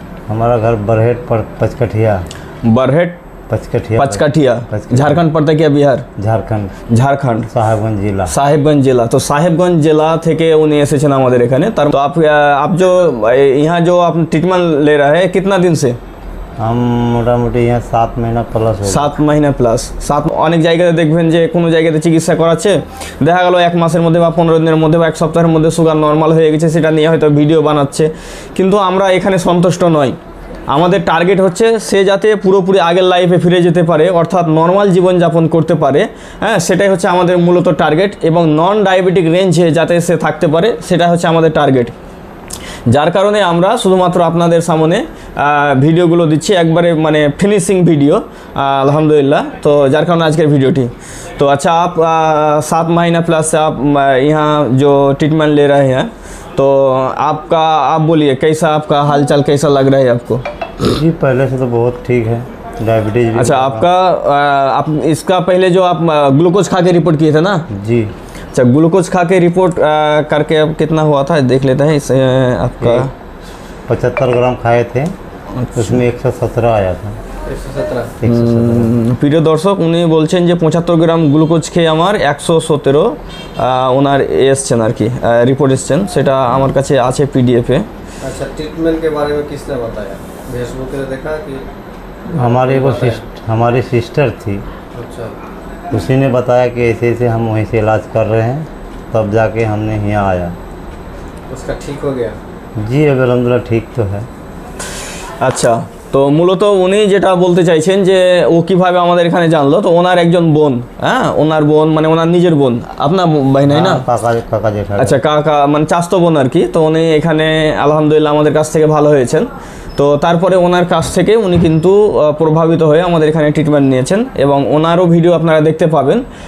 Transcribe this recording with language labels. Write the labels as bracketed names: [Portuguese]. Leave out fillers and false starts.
[Hindi] हमारा घर बरहेट पर पचकठिया। बरहेट पचकठिया झारखंड पड़ता है क्या? बिहार? झारखंड साहेबगंज जिला। [Bangla] तो साहेबगंज जिला থেকে উনি এসেছেন আমাদের এখানে। [Hindi] तो आप जो यहाँ जो आप ट्रीटमेंट ले रहे हैं कितना दिन से? हम মোটামুটি यहाँ 7 महीना प्लस हो। 7 महीना प्लस। [Bangla] অনেক জায়গাতে দেখবেন যে কোনো জায়গাতে চিকিৎসা করাচ্ছে, দেখা গেল 1 মাসের মধ্যে বা 15 দিনের মধ্যে বা 1 সপ্তাহের মধ্যে সুগার নর্মাল হয়ে গেছে, সেটা নিয়ে হয়তো ভিডিও বানাচ্ছে। কিন্তু আমরা এখানে সন্তুষ্ট নই। আমাদের টার্গেট হচ্ছে সে যাতে পুরোপুরি আগের লাইফে ফিরে যেতে পারে, অর্থাৎ নর্মাল জীবনযাপন করতে পারে। হ্যাঁ, সেটাই হচ্ছে আমাদের মূলত টার্গেট, এবং নন ডায়াবেটিক রেঞ্জে যাতে সে থাকতে পারে, সেটা হচ্ছে আমাদের টার্গেট। যার কারণে আমরা শুধুমাত্র আপনাদের সামনে ভিডিওগুলো দিচ্ছি, একবারে মানে ফিনিশিং ভিডিও अल्हम्दुलिल्लाह। [Hindi] तो जार कारण आज के वीडियोटी। तो अच्छा, आप 7 महीना प्लस से आप यहाँ जो ट्रीटमेंट ले रहे हैं, तो आप बोलिए कैसा आपका हालचाल कैसा लग रहा है आपको? जी पहले से तो बहुत ठीक है, डायबिटीज़। अच्छा, आपका आप इसका पहले जो आप ग्लूकोज खा के रिपोर्ट किए थे ना? जी। अच्छा, ग्लूकोज खा के रिपोर्ट करके अब कितना हुआ था देख लेते हैं। इस आपका 75 ग्राम खाए थे। अच्छा। उसमें 117 आया था। 117। [Bangla] প্রিয় দর্শক, উনি বলছেন যে 75 গ্রাম গ্লুকোজ খেয়ে আমার 117 ওনার এসছেন আর কি, রিপোর্ট এসছেন। সেটা আমার কাছে আছে PDF-এ। [Hindi] अच्छा, ट्रीटमेंट के बारे में किसने बताया? फेसबुक पे देखा कि हमारी सिस्टर थी। अच्छा। उसी ने बताया कि ऐसे ऐसे हम वहीं से इलाज कर रहे हैं, तब जाके हमने यहाँ आया। उसका ठीक हो गया? जी अब अल्हम्दुलिल्लाह ठीक तो है। [Bangla] আচ্ছা, তো মূলত উনি যেটা বলতে চাইছেন যে ও কিভাবে আমাদের এখানে জানলো। তো ওনার একজন বোন, হ্যাঁ ওনার বোন মানে ওনার নিজের বোন, আপনার ভাই নাই না? কাকা জেঠা। আচ্ছা, কাকা মানে চাচতো বোন আর কি। তো উনি এখানে আলহামদুলিল্লাহ আমাদের কাছ থেকে ভালো হয়েছেন। তো তারপরে ওনার কাছ থেকে উনি কিন্তু প্রভাবিত হয়ে আমাদের এখানে ট্রিটমেন্ট নিয়েছেন, এবং ওনারও ভিডিও আপনারা দেখতে পাবেন।